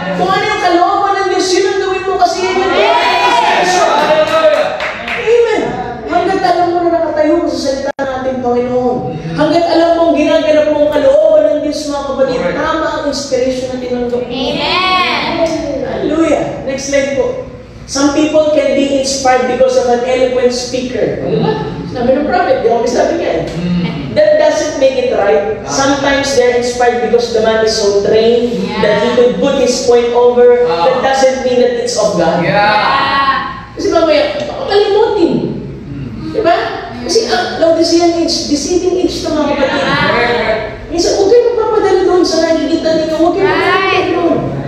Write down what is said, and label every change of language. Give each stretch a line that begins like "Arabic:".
Filipino: Kung ano yung kalooban ng Diyos, yun ang gawin mo kasi yun yung inspiration. Amen. Hanggat alam mo na nakatayo sa salita ng ating Panginoon. Hanggat alam mo ang ginaganap mo ang kalooban ng Diyos, mga kapatid, tama ang inspiration na tinanggap mo. Amen.
English: Hallelujah. Next slide po. Some people can be inspired because of an eloquent speaker.
Filipino: Sabi ng prophet, di ako sabi ka.
English: That doesn't make it right. Sometimes they're inspired because the man is so trained that he could put his point over. That doesn't mean that it's of God.
Filipino: Kasi mamaya, makalimutin. Diba? Kasi ang Laodicean age, deceiving age na mga kapatid. Minsan, huwag kayo magpapadala doon sa nakikita ninyo. Huwag kayo magpapadala doon.